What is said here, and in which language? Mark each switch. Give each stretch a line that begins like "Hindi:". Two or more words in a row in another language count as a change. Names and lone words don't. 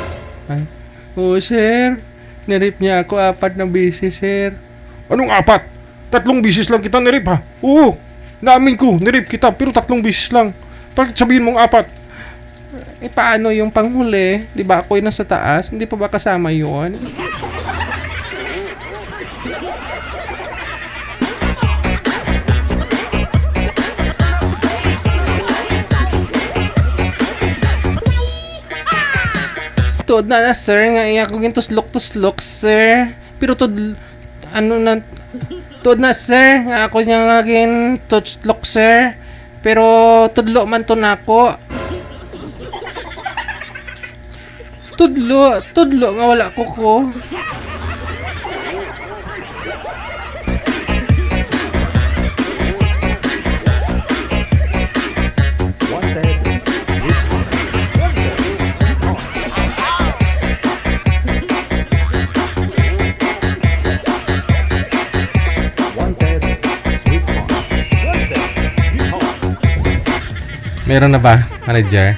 Filipino: Sir, nirape niya ako 4 na beses, sir. Anong 4? 3 beses lang kita nirip, ha? Oo, naamin ko, nirip kita, pero 3 beses lang. Bakit sabihin mong 4? Paano yung panghuli? Di ba ako'y nasa taas? Hindi pa ba kasama yun?
Hiligaynon: Tuod na sir, nga iya ko gintuslok-tuslok, sir. Pero tuod na sir, nga ako niya nga gintuslok, sir. Pero tudlo man to nako. Tudlo nga wala ko ko.
Filipino: Meron na ba,
Hiligaynon: manager?